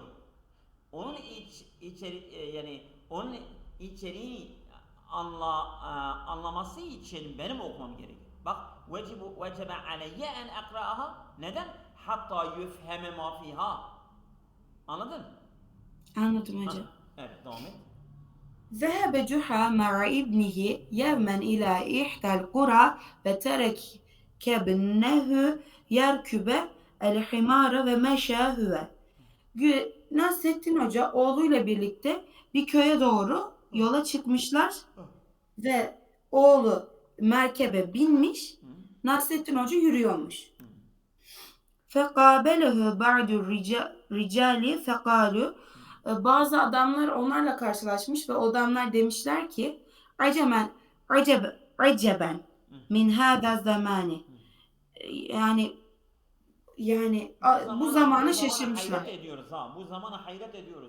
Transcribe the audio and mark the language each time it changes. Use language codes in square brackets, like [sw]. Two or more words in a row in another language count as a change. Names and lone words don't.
[tr] Onun yani onun içeriğini anlaması için benim okumam gerekir. [ar] Bak وجب علي أن أقرأها. Neden? حتى يفهم ما فيها. Anladın? [tr] Anladım Hah, hocam. evet devam et. [ar] ذهب جحا مع ابنه يوما إلى إحدى القرى وترك ابنه يركب الحمار ومشى هو. [tr] Nasrettin Hoca oğluyla birlikte bir köye doğru yola çıkmışlar ve oğlu merkebe binmiş, Hı, Nasrettin Hoca yürüyormuş. hı, [ar] فَقَابَلَهُ بَعْدُ الرِّجَالِ فَقَالُوا. [tr] Bazı adamlar onlarla karşılaşmış ve o adamlar demişler ki [ar] عجبًا، عجبًا hı, من هذا الزمان. hı. [tr] Yani bu Bu zamana zamana hayret şaşırmışlar. ediyoruz ha. Bu zamana hayret ediyoruz.